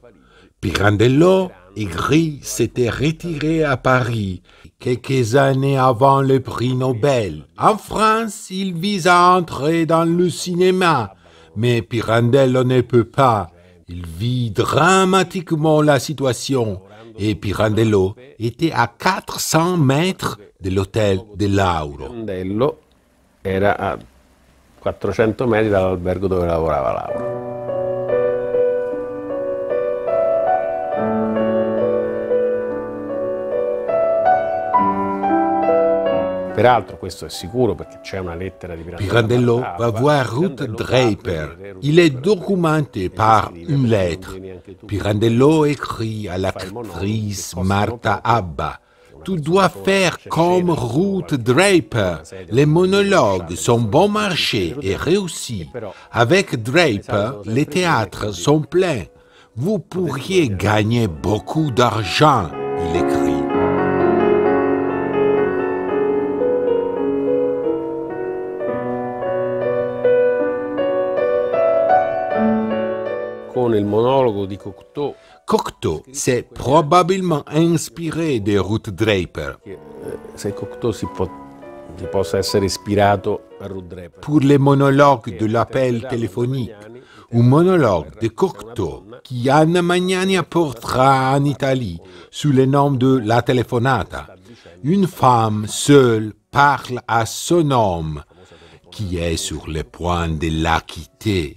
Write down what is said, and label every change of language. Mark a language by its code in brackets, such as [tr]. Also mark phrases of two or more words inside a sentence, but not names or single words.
[fr] Pirandello écrit s'était retiré à Paris quelques années avant le prix Nobel. En France, il vise à entrer dans le cinéma, mais Pirandello ne peut pas. Il vit dramatiquement la situation et Pirandello était à 400 mètres de l'hôtel de Lauro. [it] Pirandello era a 400 metri dall'albergo dove lavorava Lauro. Peraltro questo è sicuro perché c'è una lettera di [fr] Pirandello va voir Ruth Draper. Il est documenté par une lettre. Pirandello écrit à l'actrice Martha Abba. Tu dois faire comme Ruth Draper. Les monologues sont bon marché et réussis. Avec Draper, les théâtres sont pleins. Vous pourriez gagner beaucoup d'argent, il écrit. [it] Il monologo di Cocteau. [fr] Cocteau s'est probablement inspiré de Ruth Draper. [it] Se Cocteau si possa essere ispirato a Ruth Draper. [fr] Pour les monologues de l'appel téléphonique, un monologue de Cocteau qui Anna Magnani apportera en Italie sous le nom de La Telefonata. Une femme seule parle à son homme qui est sur le point de la quitter.